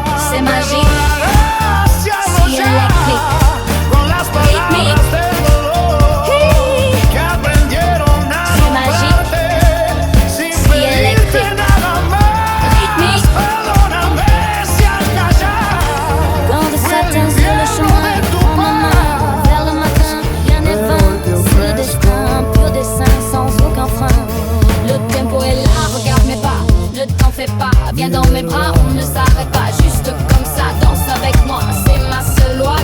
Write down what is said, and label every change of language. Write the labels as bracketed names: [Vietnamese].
[French] C'est magique, si électrique. [Spanish] con las palabras del dolor que aprendieron a amarte sin pedirte nada más. Perdóname si al callar [French] Quand de satin sur le chemin, prends ma main vers le matin, rien n'est vain. C'est le destin, pur dessin, sans aucun frein. Le tempo est là, regarde mes pas, ne t'en fais pas. Viens dans mes bras, on ne s'arrête pas. Juste comme ça, danse avec moi, c'est ma seule loi.